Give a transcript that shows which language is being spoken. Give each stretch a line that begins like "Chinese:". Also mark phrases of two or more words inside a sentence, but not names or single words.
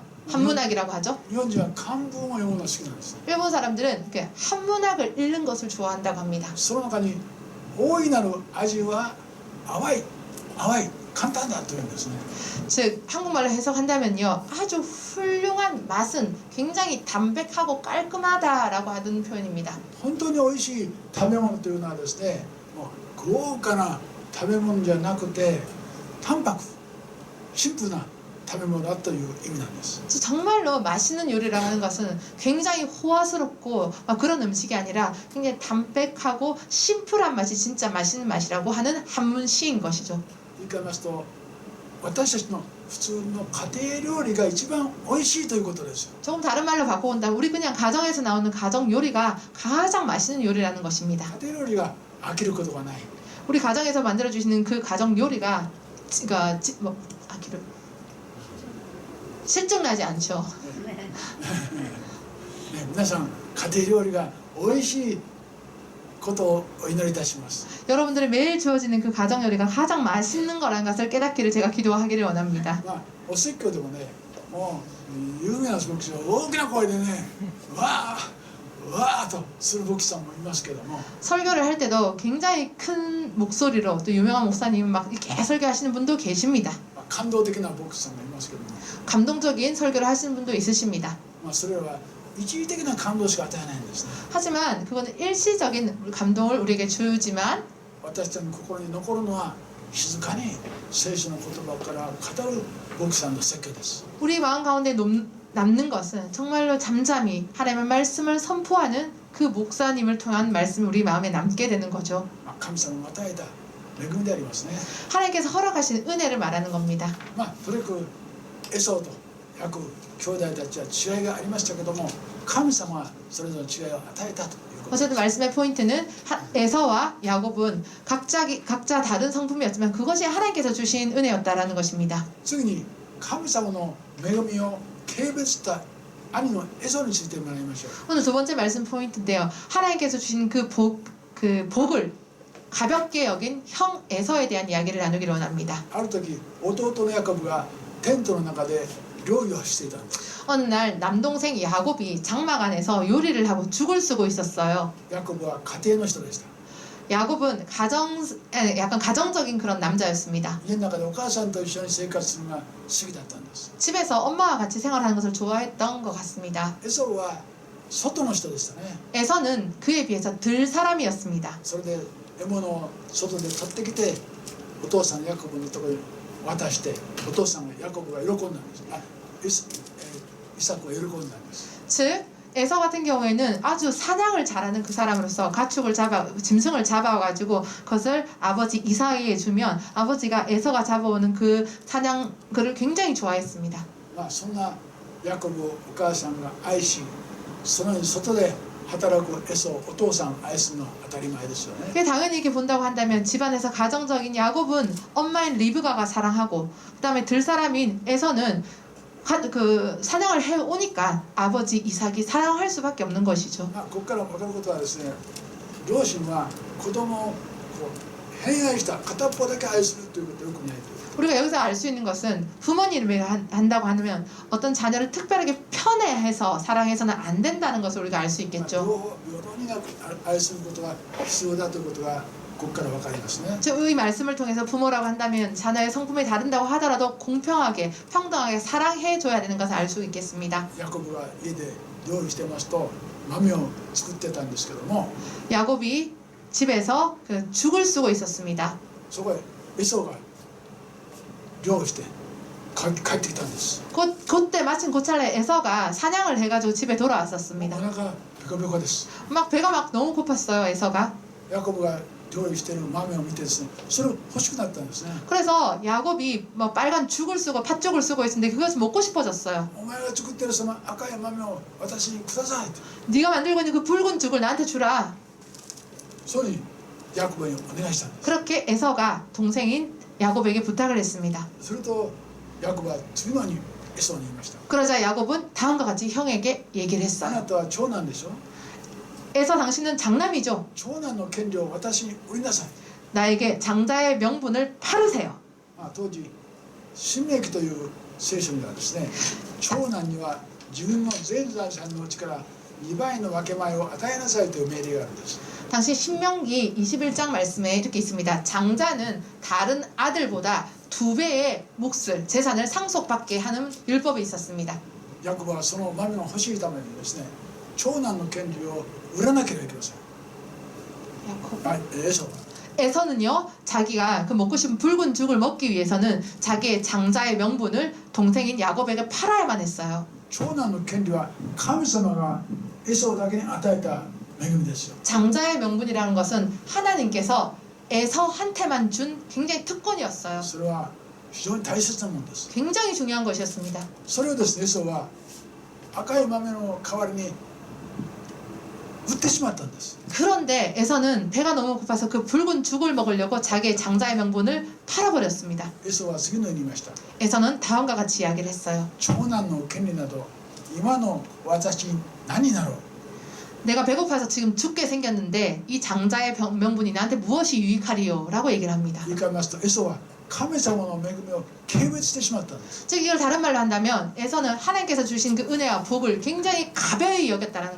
Korean: 한문학이라고 하죠.
Japanese: 日本人は漢文を読むのが好きなんです。
Korean: 일본 사람들은 그 한문학을 읽는 것을 좋아한다고 합니다.
Japanese: その中に大いなる味は淡い簡単だというんですね。
Korean: 즉 한국말로 해석한다면요, 아주 훌륭한 맛은 굉장히 담백하고 깔끔하다라고 하는 표현입니다.
Japanese: 本当に美味しい食べ物というのはですね、もう豪華な食べ物じゃなくて淡白シンプルな食べ物だという意味なんです。
Korean: 정말로 맛있는 요리라고 하는 것은 굉장히 호화스럽고 그런 음식이 아니라 굉장히 담백하고 심플한 맛이 진짜 맛있는 맛이라고 하는 한문 시인 것이죠.
Japanese: 言い換えますと、私たちの普通の家庭料理が一番美味しいということですよ。
Korean: 조금 다른 말로 바꿔본다면 우리 그냥 가정에서 나오는 가정 요리가 가장 맛있는 요리라는 것입니다.
Japanese: 家庭料理が飽きることがない。
Korean: 우리 가정에서 만들어주시는 그 가정 요리가 실증나지 않죠.
Japanese: ね、皆さん家庭料理が美味しいことをお祈りいたします。
Korean: 여러분들이 매일 주어지는 그 가정 요리가 가장 맛있는 거라는 것을 깨닫기를 제가 기도하기를 원합니다.
Japanese: お説教でもね、もう有名な牧師は大きな声でね、わーとする牧師さんもいますけども、
Korean: 설교를 할 때도 굉장히 큰 목소리로 또 유명한 목사님 막 이렇게 설교하시는 분도 계십니다.
Japanese: 感動的な牧師さんもいますけども、
Korean: 감동적인 설교를 하시는 분도 있으십니다.
Japanese: それは一時的な感動しか与えないんですね。
Korean: 하지만 그거는 일시적인 감동을 우리에게 주지만
Japanese: 私たちの心に残るのは静かに聖書の言葉から語る牧師さんの説教です。
Korean: 우리 마음 가운데 남는 것은 정말로 잠잠히 하나님의 말씀을 선포하는 그 목사님을 통한 말씀이 우리 마음에 남게 되는 거죠.
Japanese: 神様が与えた恵みでありますね。
Korean: 하나님께서 허락하신 은혜를 말하는 겁니다.
Japanese: とにかくエソウとヤコブ兄弟たちは違いがありましたけども、神様はそれぞれ違いを与えたということです。
Korean: 어쨌든 말씀의 포인트는 에서와 야곱은 각자 다른 성품이었지만 그것이 하나님께서 주신 은혜였다라는 것입니다.
Japanese: 次に神様の恵みを軽蔑した兄のエソウについてもらいましょう。
Korean: 오늘 두 번째 말씀 포인트인데요. 하나님께서 주신 그 복을 가볍게 여긴 형 에서에 대한 이야기를 나누기를 원합니다.
Japanese: ある時弟のヤコブがテントの中で料理をしていたんです。
Korean: 어느 날 남동생 야곱이 장막 안에서 요리를 하고 죽을 쓰고 있었어요.
Japanese: ヤコブは家庭の人でした。
Korean: 야곱은 약간 가정적인 그런 남자였습니다.
Japanese: 家の中でお母さんと一緒に生活するのが好きだったんです。
Korean: 집에서 엄마와 같이 생활하는 것을 좋아했던 것 같습니다.
Japanese: エソウは外の人でしたね。
Korean: 에서는 그에 비해서 들 사람이었습니다.
Japanese: それで獲物を外で取ってきてお父さんヤコブのところに渡して、お父さんがヤコブが喜んだんです。イサクが喜んだんです。
Korean: 즉 에서 같은 경우에는 아주 사냥을 잘하는 그 사람으로서 짐승을 잡아가지고 그것을 아버지 이삭에게 주면 아버지가 에서가 잡아오는 그 사냥 그를 굉장히 좋아했습니다.
Japanese: そんなヤコブをお母さんが愛し、その外で働くエソウお父さんを愛するのは当たり前ですよね。
Korean: 당연히 이렇게 본다고 한다면 집안에서 가정적인 야곱은 엄마인 리브가가 사랑하고 그다음에 들사람인 에서는 그 사냥을 해오니까 아버지 이삭이 사랑할 수밖에 없는 것이죠.
Japanese: ここから分かることはですね、両親は子供を偏愛した片っぽだけ愛するということはよくないという。
Korean: 우리가 여기서 알 수 있는 것은 부모님을 한다고 하면 어떤 자녀를 특별하게 편애해서 사랑해서는 안 된다는 것을 우리가 알 수 있겠죠.
Japanese: 平等に愛することが必要だということがここから分かりますね。
Korean: 이 말씀을 통해서 부모라고 한다면 자녀의 성품이 다른다고 하더라도 공평하게 평등하게 사랑해줘야 되는 것을 알 수 있겠습니다.
Japanese: ヤコブが家で料理してますと豆を作ってたんですけども、
Korean: 야곱이 집에서 죽을 쓰고 있었습니다.
Japanese: そこへエソウが漁をして帰ってきたんです。
Korean: 그때 마침 그 찰나에 에서가 사냥을 해가지고 집에 돌아왔었습니다.
Japanese: お腹ペペコペコです。
Korean: 막 배가 막 너무 고팠어요. 에서가.
Japanese: ヤコブが料理している豆を見てですね、それを欲しくなったんですね。
Korean: 그래서 야곱이 뭐 빨간 죽을 쓰고 팥죽을 쓰고 있었는데 그것을 먹고 싶어졌어요.
Japanese: お前が作ってるその赤い豆を私にくださいと。
Korean: 네가 만들고 있는 그 붉은 죽을 나한테 주라.
Japanese: そうにヤコブにお願いしたんです。
Korean: 그렇게 에서가 동생인 야곱에게 부탁을 했습니다.
Japanese: するとヤコブは次のようにエソに言いました。
Korean: 그러자 야곱은 다음과 같이 형에게 얘기를
Japanese: あな
Korean: 했어요.
Japanese: たは長男でしょ。
Korean: 에서 당신은 장남이죠.
Japanese: 長男の権利を私に売りなさい。
Korean: 나에게 장자의 명분을 팔으세요.
Japanese: 当時新明記という聖書にはですね、長男には自分の全財産のうちから2倍の分け前を与えなさいという命令があるんです。
Korean: 당시 신명기 21장 말씀에 이렇게 있습니다. 장자는 다른 아들보다 2배의 몫을 재산을 상속받게 하는 율법이 있었습니다.
Japanese: ヤコブはその豆が欲しいためにですね、長男の権利を売らなければいけません。エソは
Korean: 에서는요, 자기가 그 먹고 싶은 붉은 죽을 먹기 위해서는 자기의 장자의 명분을 동생인 야곱에게 팔아야만 했어요.
Japanese: 長男の権利は神様がエソだけに与えた恵みですよ。
Korean: 장자의 명분이라는 것은 하나님께서 에서한테만 준 굉장히 특권이었어요.
Japanese: それは非常に大切なものです。
Korean: 굉장히 중요한 것이었습니다.
Japanese: それをですね、エソは赤い豆の代わりに売ってしまったんです。
Korean: 그런데 에서는 배가 너무 고파서 그 붉은 죽을 먹으려고 자기의 장자의 명분을 팔아버렸습니다.
Japanese: エソは次のように言いました。
Korean: 에서는 다음과 같이 이야기를 했어요.
Japanese: 長男の権利など今の私に何になろう。
Korean: 내가 배고파서 지금 죽게 생겼는데 이 장자의 명분이 나한테 무엇이 유익하리요? 라고 얘기를 합니다.
Japanese: 言い換えますと、エソは神様の恵みを軽蔑してしまったんです。
Korean: 즉 이걸 다른 말로 한다면 에서는 하나님께서 주신 그 은혜와 복을 굉장히 가벼이 여겼다는